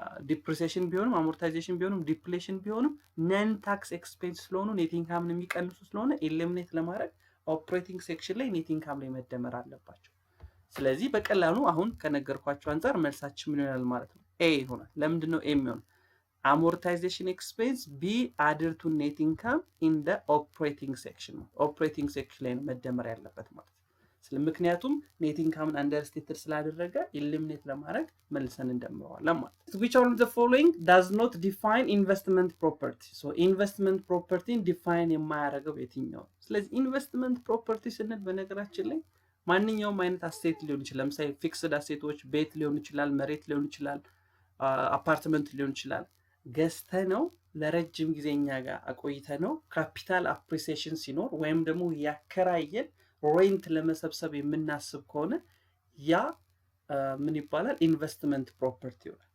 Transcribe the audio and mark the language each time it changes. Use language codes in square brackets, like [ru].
[am] ዲፕሪሲዬሽን ቢሆንም አሞርታይዜሽን ቢሆንም ዲፕሌሽን ቢሆንም ነን ታክስ ኤክስፔንስ ስለሆኑ ኔት ኢንካምን የሚቀንሱ ስለሆነ ኤሊሚኔት ለማድረግ ኦፕሬቲንግ ሴክሽን ላይ ኔት ኢንካም ላይ መደመር አለባቸው። ስለዚህ በቀላሉ አሁን ከነገርኳቸው አንፃር መልሳችን ምን ይሆናል ማለት ነው? ኤ ይሆናል። ለምንድን ነው ኤ የሚሆነው? [en] amortization expense be added to net income in the operating section. [am] operating section ላይ መደመር ያለበት ማለት ነው። ስለምክንያቱም net income understated ስላደረገ eliminate ለማድረግ መልሰን እንደምረዋለን ማለት ነው። [en] which one of the following does not define investment property? so investment property define [am] የማያደርገው የትኛው? ስለዚህ investment property ስንል በነገራችን ላይ ማንኛውም አይነት አሴት ሊሆን ይችላል። ለምሳሌ ፊክስድ አሴቶች ቤት ሊሆን ይችላል፣ መሬት ሊሆን ይችላል፣ አፓርትመንት ሊሆን ይችላል። ገዝተነው ለረጅም ጊዜኛ ጋር አቆይተነው ካፒታል አፕሪሲዬሽን ሲኖር ወይም ደግሞ ያከራየን ሬንት ለመሰብሰብ የምናስብ ከሆነ ያ ምን ይባላል? ኢንቨስትመንት ፕሮፐርቲ ይሆናል።